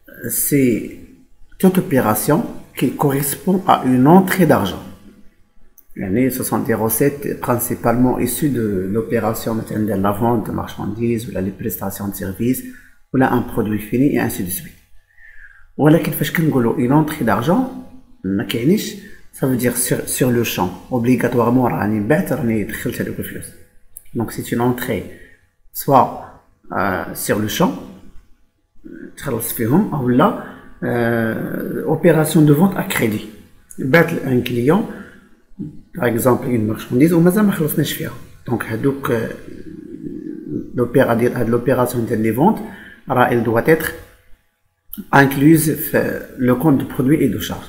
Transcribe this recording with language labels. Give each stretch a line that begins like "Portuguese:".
French: C'est toute opération qui correspond à une entrée d'argent. Ce sont des recettes principalement issues de l'opération de la vente de marchandises ou les prestations de services ou là un produit fini et ainsi de suite.
Arabic: ولكن فاش كنقولوا
French: une entrée d'argent
Arabic: ما كاينش
French: ça veut dire sur le champ obligatoirement
Arabic: راني بعت راني دخلت هذوك الفلوس.
French: Donc c'est une entrée soit sur le champ
Arabic: تخلص فيهم او لا
French: opération de vente à crédit
Arabic: بعت
French: un client par exemple une marchandise
Arabic: ومازال ما خلصناش فيها.
French: Donc
Arabic: هذوك
French: l'opération de vente elle doit être incluse le compte de produit et de charge.